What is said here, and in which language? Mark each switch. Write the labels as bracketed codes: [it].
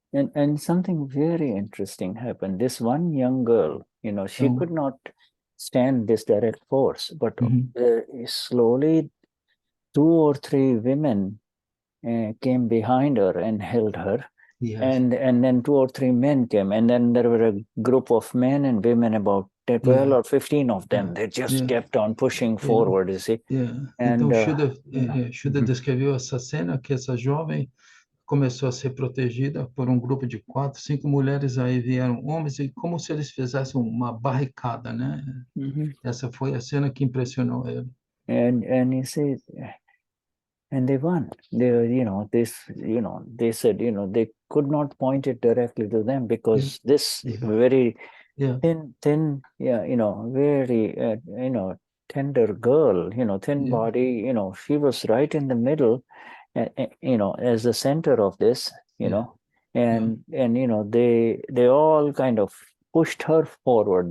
[en] And something very interesting happened. This one young girl, she could not stand this direct force, but slowly 2 or 3 women came behind her and held her. Yes. And then 2 or 3 men came, and then there were a group of men and women, about 12 or 15 of them. They just kept on pushing forward, you see. [pt] Então, Shuddha descreveu essa cena, que essa jovem começou a ser protegida por grupo de 4, 5 mulheres, aí vieram homens, e como se eles fizessem uma barricada, né? Essa foi a cena que impressionou ele. [en] And you see, and they won. They said, they could not point it directly to them, because this very thin, very, tender girl, thin body, she was right in the middle, as the center of this, and they all pushed her forward.